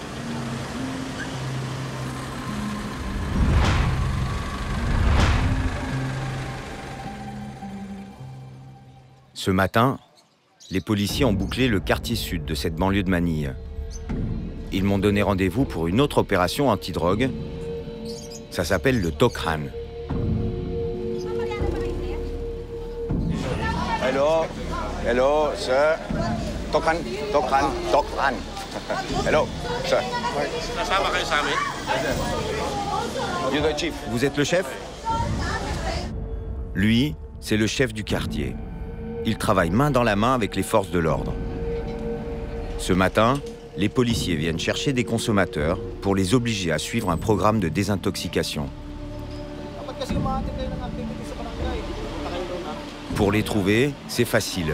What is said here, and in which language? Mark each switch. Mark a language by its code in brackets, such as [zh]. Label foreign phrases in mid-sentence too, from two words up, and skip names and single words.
[fr] Ce matin, les policiers ont bouclé le quartier sud de cette banlieue de Manille. Ils m'ont donné rendez-vous pour une autre opération anti-drogue. Ça s'appelle le Tokran. [en] Hello, hello, sir. Tokran, Tokran, Tokran. Hello, sir. You're the chief. [fr] Vous êtes le chef? Lui, c'est le chef du quartier. Il travaille main dans la main avec les forces de l'ordre. Ce matin, les policiers viennent chercher des consommateurs pour les obliger à suivre un programme de désintoxication. Pour les trouver, c'est facile.